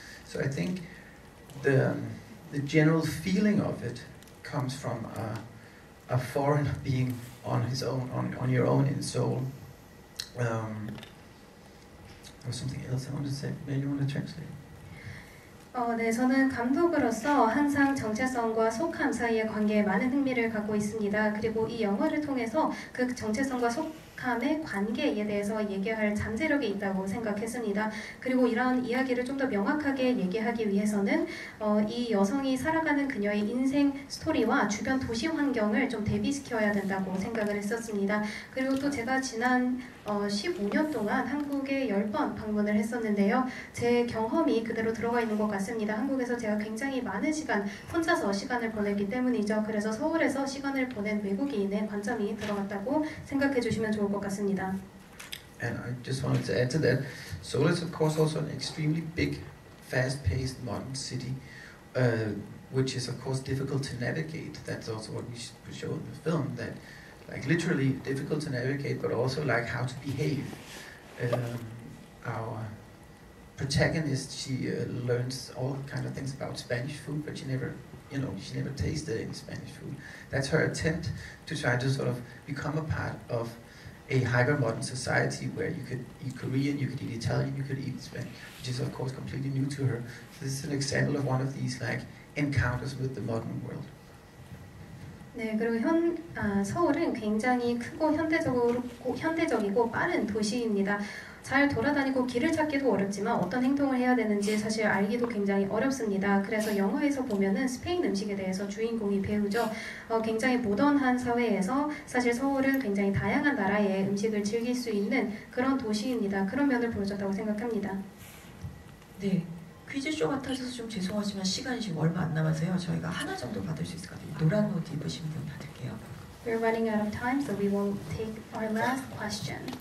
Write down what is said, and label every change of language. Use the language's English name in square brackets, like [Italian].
[English] So I think the general feeling of it comes from a foreigner being on his own, on your own in Seoul. There was something else I wanted to say. Maybe you want to translate? [Korean] 네, 저는 감독으로서 항상 정체성과 속함 사이의 관계에 많은 흥미를 갖고 있습니다. 그리고 이 영화를 통해서 그 정체성과 속함의 관계에 대해서 얘기할 잠재력이 있다고 생각했습니다. 그리고 이런 이야기를 좀 더 명확하게 얘기하기 위해서는 이 여성이 살아가는 그녀의 인생 스토리와 주변 도시 환경을 좀 대비시켜야 된다고 생각을 했었습니다. 그리고 또 제가 지난 15년 동안 한국에 10번 방문을 했었는데요. 제 경험이 그대로 들어가 있는 것 같습니다. 한국에서 제가 굉장히 많은 시간 혼자서 시간을 보냈기 때문이죠. 그래서 서울에서 시간을 보낸 외국인의 관점이 들어갔다고 생각해 주시면 좋을 것 같습니다. [English] And I just wanted to add to that, Seoul is of course also an extremely big, fast-paced modern city, which is of course difficult to navigate. That's also what we show in the film, that like literally difficult to navigate, but also like how to behave. Our protagonist, she learns all kind of things about Spanish food, but she never tasted any Spanish food. That's her attempt to try to sort of become a part of a hyper-modern society where you could eat Korean, you could eat Italian, you could eat Spanish, which is of course completely new to her. So this is an example of one of these like encounters with the modern world. [Korean] 네, 그리고 서울은 굉장히 크고 현대적이고 빠른 도시입니다. 잘 돌아다니고 길을 찾기도 어렵지만 어떤 행동을 해야 되는지 사실 알기도 굉장히 어렵습니다. 그래서 영화에서 보면은 스페인 음식에 대해서 주인공이 배우죠. 굉장히 모던한 사회에서 사실 서울은 굉장히 다양한 나라의 음식을 즐길 수 있는 그런 도시입니다. 그런 면을 보여줬다고 생각합니다. 네. 퀴즈쇼 같아서 좀 죄송하지만 시간이 지금 얼마 안 남아서요. 저희가 하나 정도 받을 수 있을 것 같아요. 노란 옷 입으신 분 받을게요. [English] We're running out of time, so we will take our last question.